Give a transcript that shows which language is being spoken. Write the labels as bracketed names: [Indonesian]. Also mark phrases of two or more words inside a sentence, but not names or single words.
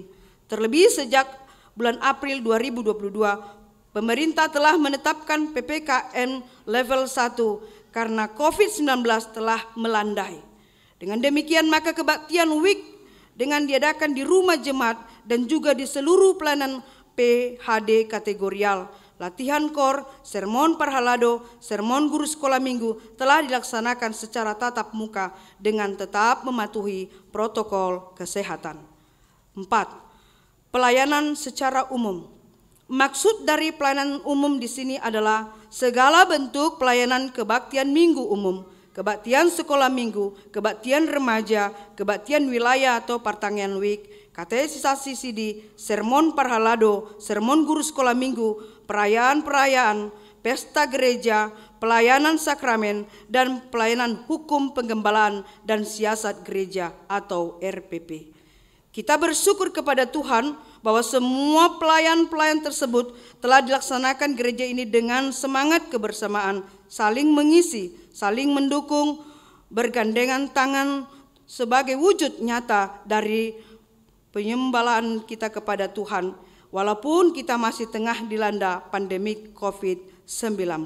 [Indonesian] Terlebih sejak bulan April 2022, pemerintah telah menetapkan PPKM level 1 karena COVID-19 telah melandai. Dengan demikian maka kebaktian week dengan diadakan di rumah jemaat dan juga di seluruh pelayanan PHD kategorial, latihan kor, sermon perhalado, sermon guru sekolah minggu telah dilaksanakan secara tatap muka dengan tetap mematuhi protokol kesehatan. 4. Pelayanan secara umum. Maksud dari pelayanan umum di sini adalah segala bentuk pelayanan kebaktian minggu umum, kebaktian sekolah minggu, kebaktian remaja, kebaktian wilayah atau pertanian week, katekisasi CD, sermon perhalado, sermon guru sekolah minggu, perayaan-perayaan, pesta gereja, pelayanan sakramen, dan pelayanan hukum penggembalaan dan siasat gereja atau RPP. Kita bersyukur kepada Tuhan bahwa semua pelayan-pelayan tersebut telah dilaksanakan gereja ini dengan semangat kebersamaan, saling mengisi, saling mendukung, bergandengan tangan sebagai wujud nyata dari penyembalaan kita kepada Tuhan, walaupun kita masih tengah dilanda pandemi COVID-19.